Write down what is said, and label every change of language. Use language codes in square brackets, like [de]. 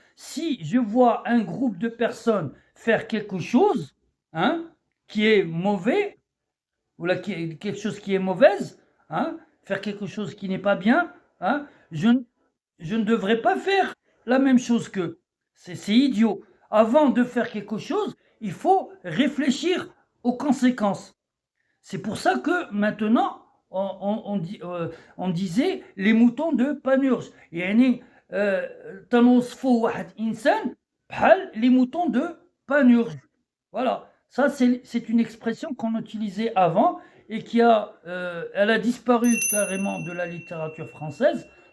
[fr] Si je vois un groupe de personnes faire quelque chose hein, qui est mauvais, ou là, quelque chose qui est mauvaise, hein, faire quelque chose qui n'est pas bien, hein, je ne devrais pas faire la même chose qu'eux. C'est idiot. Avant de faire quelque chose, il faut réfléchir aux conséquences. C'est pour ça que maintenant, on disait les moutons de Panurge. [ar] يعني تنوصفوا واحد إنسان بحال [fr] les moutons de Panurge. Voilà, ça c'est une expression qu'on utilisait avant et elle a disparu carrément de la littérature française.